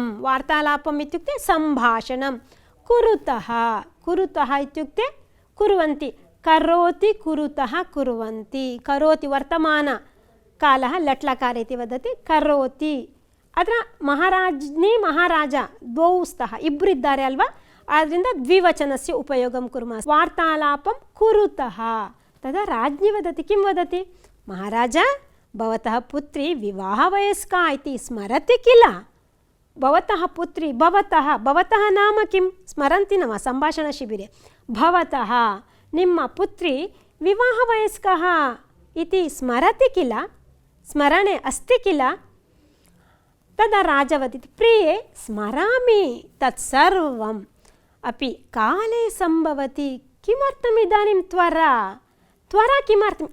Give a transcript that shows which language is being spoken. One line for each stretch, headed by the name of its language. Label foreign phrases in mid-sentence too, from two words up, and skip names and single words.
Sanskrit: वार्तालापम् इत्युक्ते सम्भाषणं कुरुतः. कुरुतः इत्युक्ते कुर्वन्ति. करोति कुरुतः कुर्वन्ति. करोति वर्तमानकालः लट्लकार इति वदति. करोति. अत्र महाराज्ञी महाराज द्वौ स्तः,
Kannada: इब्बರು ಇದ್ದಾರೆ ಅಲ್ವಾ, ಆದ್ದರಿಂದ
Sanskrit: ದ್ವಿವಚನस्य ಉಪಯೋಗಂ ಕುರ್ಮः. ವಾರ್ತಾಲಾಪಂ ಕುರುತಃ. तदा राज्ञी वदति. किं वदति? महाराज भवतः पुत्री विवाहवयस्का इति स्मरति किल? भवतः पुत्री, भवतः नाम किं स्मरन्ति न वा? सम्भाषणशिबिरे भवतः
Kannada: ನಿಮ್ಮ ಪುತ್ರಿ
Sanskrit: ವಿವಾಹವಯಸ್ಕಃ इति स्मरति किल? स्मरणे अस्ति किल? तदा राजा वदति, प्रिये स्मरामि तत्सर्वम् अपि काले सम्भवति. किमर्थम् इदानीं त्वरा? त्वरा किमर्थम्?